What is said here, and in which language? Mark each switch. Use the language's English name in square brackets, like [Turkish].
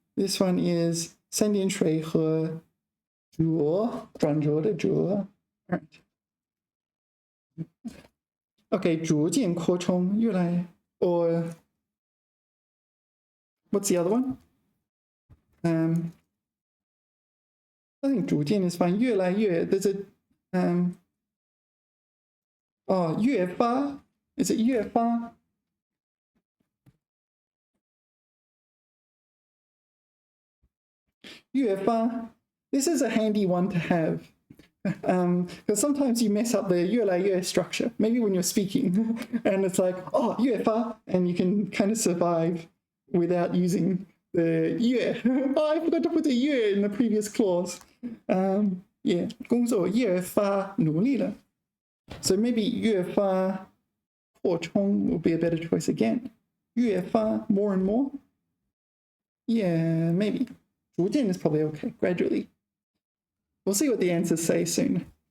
[Chinese] This one is 三点水和浊转浊的浊. [English] Right. Okay, 逐渐扩充越来 or what's the other one? I think 逐渐 is fine. 越来越 there's a 越发 is it 越发? This is a handy one to have Because sometimes you mess up the 越来越 structure, maybe when you're speaking, and it's like, oh, 越发, and you can kind of survive without using the 越. Oh, I forgot to put the 越 in the previous clause. [Chinese] Yeah, 工作越发努力了. [English] So maybe 越发扩充 will be a better choice again. 越发 more and more. Yeah, maybe. 逐渐 is probably okay, gradually. We'll see what the answers say soon.